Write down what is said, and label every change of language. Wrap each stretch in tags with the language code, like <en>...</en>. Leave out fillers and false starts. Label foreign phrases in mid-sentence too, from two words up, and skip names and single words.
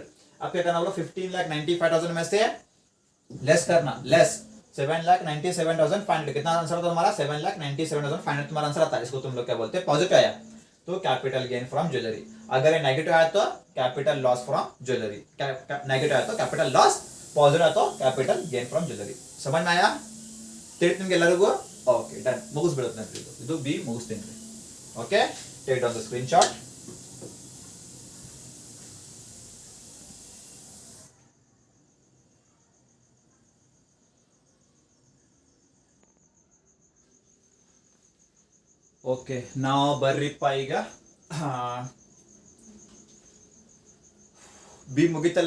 <hi>अब क्या करना बोलो, 15,95,000 में से लेस करना, लेस 7,97,500. कितना आंसर था तुम्हारा, 7,97,500 तुम्हारा आंसर आता है. इसको तुम लोग क्या बोलते हैं, पॉजिटिव आया तो</hi> <en>capital gain from jewellery.</en> <hi>अगर ये नेगेटिव आया तो</hi> <en>capital loss from jewellery.</en> <hi>नेगेटिव आया तो</hi> <en>capital loss,</en> <hi>पॉजिटिव आया तो</hi> <en>capital gain from jewellery.</en> <hi>समझ में आया</hi> <kn>ತಿಳಿತು ನಿಮಗೆ ಎಲ್ಲರಿಗೂ?</kn> <en>okay done,</en> <kn>ಮುಗಿಸ್ಬಿಡುತ್ತೆ ಅಂತ ಇದು ಬಿ ಮುಗಿಸ್ತೀನಿ. ಓಕೆ,</kn> <en>take down the screen shot.</en> <kn>ಓಕೆ, ನಾವು ಬರ್ರಿಪ್ಪ ಈಗ ಬಿ ಮುಗಿತಲ್ಲ.</kn>